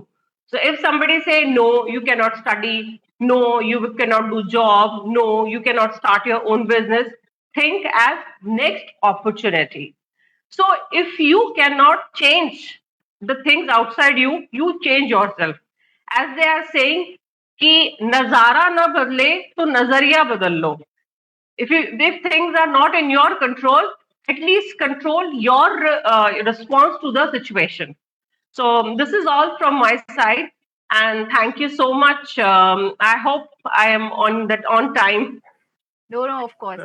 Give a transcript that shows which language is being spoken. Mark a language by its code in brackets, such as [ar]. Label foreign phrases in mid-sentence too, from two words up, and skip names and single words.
[en] So if somebody say no, you cannot study, no, you cannot do job, no, you cannot start your own business, think as next opportunity. So if you cannot change the things outside you, you change yourself. As they are saying, [hi] कि नजारा ना बदले तो नजरिया बदल लो. [en] If things are not in your control, at least control your response to the situation. So this is all from my side, and thank you so much. I hope I am on time. No, of course.